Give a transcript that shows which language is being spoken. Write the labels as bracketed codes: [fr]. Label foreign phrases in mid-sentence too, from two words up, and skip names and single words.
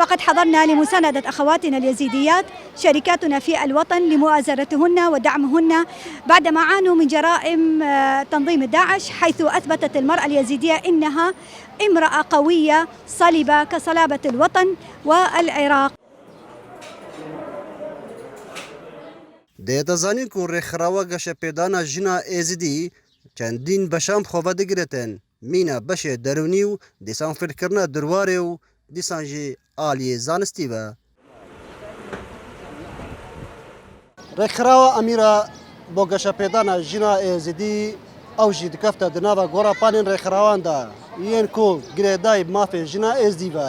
[ar] فقد حضرنا لمساندة أخواتنا اليزيديات شركاتنا في الوطن لمؤازرتهن ودعمهن بعدما عانوا من جرائم تنظيم داعش حيث أثبتت المرأة اليزيدية إنها امرأة قوية صلبة كصلابة الوطن والعراق. [ku] دەیەتەزانین ku rêxirawa geşepêdana Jina Êzidî çendîn beşan xwe digiritin. Mîna beşê derûnî û dîsan fêrkirina dirwarê û dîsan jî aliyê zanistî ve. Rêxirawa Emîra bo geşepêdana Jina Êzidî ew jî dikefte di nava gora panên rêxirawan de yên ku girêdayî mafê Jina Êzidî ve.